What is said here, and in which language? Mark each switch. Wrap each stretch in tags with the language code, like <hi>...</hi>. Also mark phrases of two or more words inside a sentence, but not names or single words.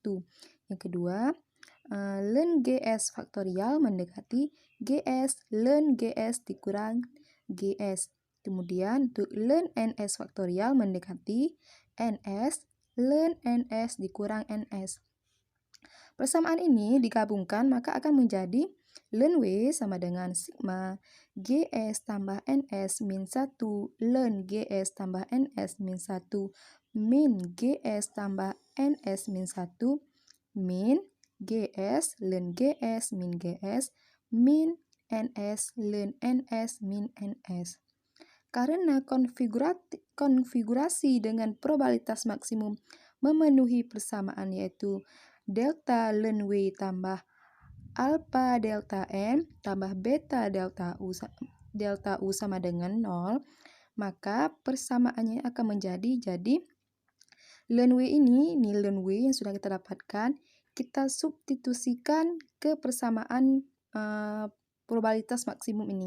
<id>Yang kedua, ln GS faktorial mendekati GS ln GS dikurang GS. Kemudian untuk ln NS faktorial mendekati NS ln NS dikurang NS. Persamaan ini digabungkan maka akan menjadi ln W sama dengan sigma GS tambah NS min 1 ln GS tambah NS min 1 min GS tambah NS min 1 min GS ln GS min GS min NS ln NS min NS. Karena konfigurasi dengan probabilitas maksimum memenuhi persamaan yaitu delta ln W tambah alpha delta M tambah beta delta U sama dengan 0, maka persamaannya akan menjadi ln W ini ln W yang sudah kita dapatkan, kita substitusikan ke persamaan probabilitas maksimum ini.</id>